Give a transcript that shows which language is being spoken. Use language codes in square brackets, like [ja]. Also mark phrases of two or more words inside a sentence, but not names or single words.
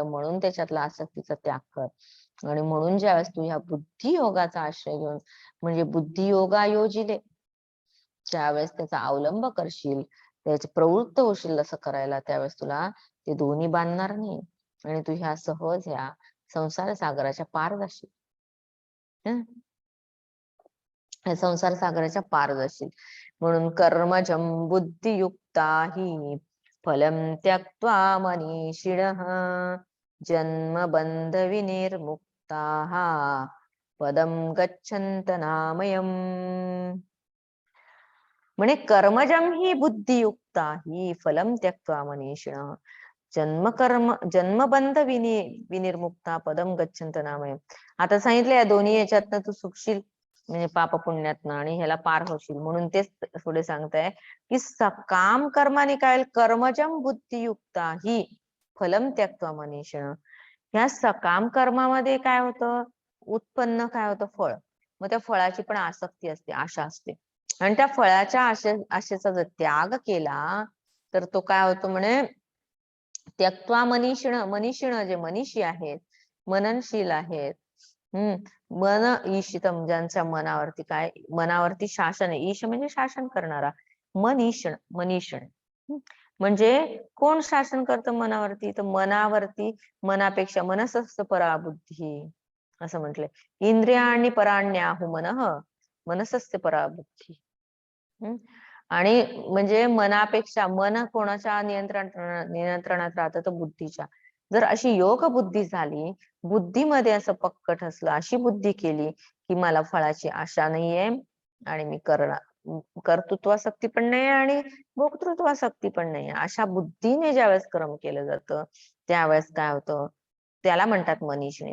[mr] म्हणून त्याच्यातला आसक्तीचा त्याग कर. आणि म्हणून ज्यावेळेस तू ह्या बुद्धियोगाचा आश्रय घेऊन, म्हणजे बुद्धियोगा योजिले, ज्यावेळेस त्याचा अवलंब करशील, त्याचे प्रवृत्त होशील असं करायला, त्यावेळेस तुला ते दोन्ही बांधणार नाही, आणि तू ह्या सहज ह्या संसार सागराच्या पार जाशील. संसार सागराच्या पार जाशील. [sa] म्हणून कर्मजं बुद्धियुक्ता हि फलं त्यक्त्वा मनीषिणः जन्म बंध विनिर्मुक्ताः पदं गच्छन्त नामयम्. म्हणे कर्मजं ही बुद्धियुक्ता ही फलं त्यक्त्वा मनीषिणः जन्मबंध विनिर्मुक्ता पदम गच्छन्त नामयम्. [mr] आता सांगितलं या दोन्ही याच्यातनं तू सुखशील, म्हणजे पाप पुण्यातनं, आणि ह्याला पार होशील. म्हणून तेच पुढे सांगताय की सकाम कर्माने काय, [sa] कर्मजम बुद्धियुक्ता ही फलम त्यक्त्वा मनीषिणः. [mr] ह्या सकाम कर्मामध्ये काय होतं, उत्पन्न काय होतं, फळ. मग त्या फळाची पण आसक्ती असते, आशा असते. आणि त्या फळाच्या आशेचा जर त्याग केला तर तो काय होतो म्हणे, [sa] त्यक्त्वा मनीषिण [mr] जे मनीषी आहेत, मननशील आहेत, [sa] मन ईशितम, [mr] ज्यांच्या मनावरती काय, मनावरती शासन आहे. ईश म्हणजे शासन करणारा, मनीषण. म्हणजे कोण शासन करतं मनावरती, तर मनावरती, मनापेक्षा [sa] मनसस्थ परा बुद्धी [mr] असं म्हटलंय. [sa] इंद्रियाणि पराण्याहु मनः मनसस्य परा बुद्धी. [mr] आणि म्हणजे मनापेक्षा, मन कोणाच्या नियंत्रणात राहतं, तर बुद्धीच्या. जर अशी योग बुद्धी झाली, बुद्धीमध्ये असं पक्क ठसलं, अशी बुद्धी केली की मला फळाची आशा नाहीये आणि मी कर्तृत्वासक्ती पण नाही आणि भोक्तृत्वासक्ती पण नाही, अशा बुद्धीने ज्यावेळेस कर्म केलं जातं त्यावेळेस काय होतं, त्याला म्हणतात मनीषिणी.